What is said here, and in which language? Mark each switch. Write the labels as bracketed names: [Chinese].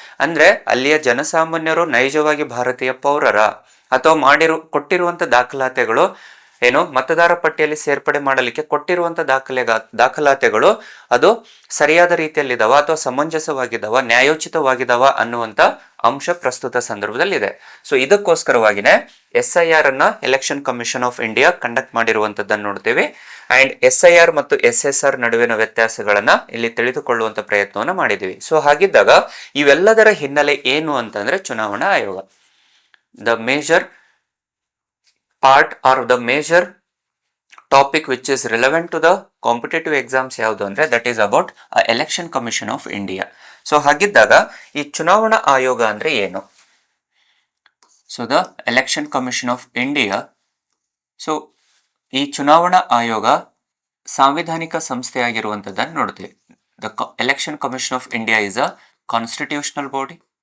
[Kannada] ಅಂದ್ರೆ ಅಲ್ಲಿಯ ಜನಸಾಮಾನ್ಯರು ನೈಜವಾಗಿ ಭಾರತೀಯ ಪೌರರ ಅಥವಾ ಕೊಟ್ಟಿರುವಂತ ದಾಖಲಾತಿಗಳು ಮತದಾರ ಪಟ್ಟಿಯಲ್ಲಿ ಸೇರ್ಪಡೆ ಮಾಡಲಿಕ್ಕೆ ಕೊಟ್ಟಿರುವಂತ ದಾಖಲಾತಿಗಳು ಅದು ಸರಿಯಾದ ರೀತಿಯಲ್ಲಿದಾವ ಅಥವಾ ಸಮಂಜಸವಾಗಿದ್ದಾವ, ನ್ಯಾಯೋಚಿತವಾಗಿದ್ದಾವ ಅನ್ನುವಂತ ಅಂಶ ಪ್ರಸ್ತುತ ಸಂದರ್ಭದಲ್ಲಿದೆ. ಸೊ ಇದಕ್ಕೋಸ್ಕರವಾಗಿನೇ SIR ಅನ್ನ election commission of India conduct ಮಾಡಿರುವಂತದ್ದನ್ನು ನೋಡ್ತೇವೆ. ಅಂಡ್ SIR ಮತ್ತು SSR ನಡುವಿನ ವ್ಯತ್ಯಾಸಗಳನ್ನ ಇಲ್ಲಿ ತಿಳಿದುಕೊಳ್ಳುವಂತ ಪ್ರಯತ್ನವನ್ನ ಮಾಡಿದೀವಿ. ಸೊ ಹಾಗಿದ್ದಾಗ ಇವೆಲ್ಲದರ ಹಿನ್ನೆಲೆ ಏನು ಅಂತಂದ್ರೆ ಚುನಾವಣಾ ಆಯೋಗ the major [English] part or the major topic which is relevant to the competitive exams [Kannada] ಯಾವುದು ಅಂದ್ರೆ [English] that is about election commission of India. [Kannada] So ಹಾಗಿದ್ದಾಗ ಈ ಚುನಾವಣಾ ಆಯೋಗ ಅಂದ್ರೆ ಏನು? So the election commission of India, so ಈ ಚುನಾವಣಾ ಆಯೋಗ ಸಾಂವಿಧಾನಿಕ ಸಂಸ್ಥೆಯಾಗಿರುವಂತದ್ದನ್ನು ನೋಡ್ತೀವಿ. [English] The election commission of India is a constitutional body.